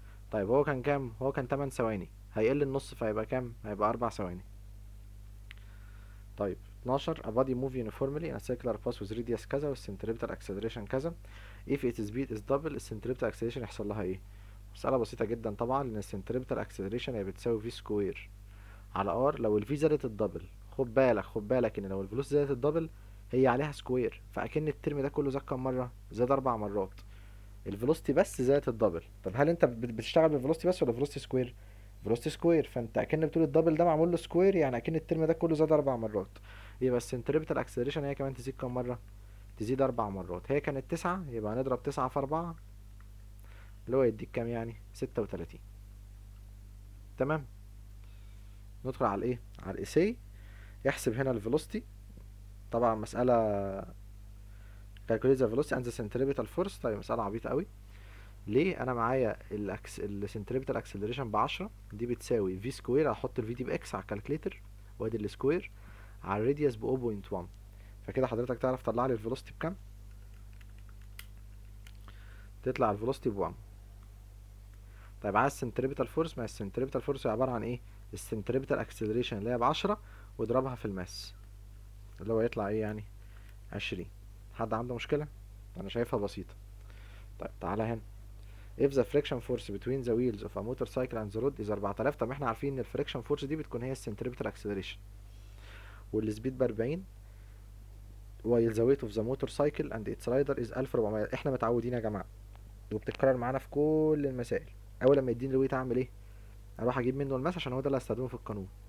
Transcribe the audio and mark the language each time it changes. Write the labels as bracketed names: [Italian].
[Arabic] طيب هو كان كام؟ هو كان 8 ثواني، هيقل النص فهيبقى كام؟ هيبقى 4 ثواني. طيب [English] 12 a body move uniformly in a circular path with radius [Arabic] كذا [English] والcentripetal acceleration كذا. if its speed is double [Arabic] الcentripetal acceleration يحصل لها ايه؟ مسألة بسيطة جدا طبعا، لأن الcentripetal acceleration هي بتساوي v سكوير على ار. لو الفي زادت الدبل، خد بالك ان لو الفلوس زادت الدبل هي عليها سكوير، فأكن الترم ده كله زاد كام مرة؟ زاد 4 مرات. الفيلوسيتي بس زادت الدبل. طب هل انت بتشتغل بالفيلوسيتي بس ولا فيلوسيتي سكوير؟ فيلوسيتي سكوير، فانت اكن بتقول الدبل ده معمول له سكوير، يعني اكن الترم ده كله زاد 4 مرات. يبقى السنتريبتال اكسلريشن هي كمان تزيد كام مرة؟ تزيد 4 مرات. هي كانت 9، يبقى هنضرب 9 في 4 اللي هو يديك كام يعني؟ 36. تمام. ندخل على الايه؟ على الايساي. يحسب هنا الفيلوسيتي، طبعا مسألة [English] calculate the velocity and the centripetal force. [Arabic] طيب مسألة عبيطة قوي. ليه؟ انا معايا السنتريبتال اكسلريشن ب10، دي بتساوي في سكوير، هحط الفي دي باكس على الكالكليتر وادي السكوير على الراديوس ب 0.1، فكده حضرتك تعرف تطلع لي الفيلوسيتي بكام؟ تطلع الفيلوسيتي ب1. طيب عايز السنتريبتال فورس، ما السنتريبتال فورس عبارة عن ايه؟ السنتريبتال اكسلريشن اللي هي ب10 واضربها في الماس اللي هو يطلع ايه يعني؟ 20. حد عنده مشكلة؟ انا شايفها بسيطة. طيب تعالى هنا. [English] if the friction force between the wheels of a motorcycle and the road is 4000. [Arabic] طب احنا عارفين ان الفريكشن فورس دي بتكون هي السنتريبتال اكسلريشن، والسبيد ب 40 [English] while the weight of the motorcycle and its rider is 1400. [Arabic] احنا متعودين يا جماعه وبتتكرر معانا في كل المسائل، اول لما يديني الويت اعمل ايه؟ اروح اجيب منه الماس عشان هو ده اللي هستخدمه في القانون.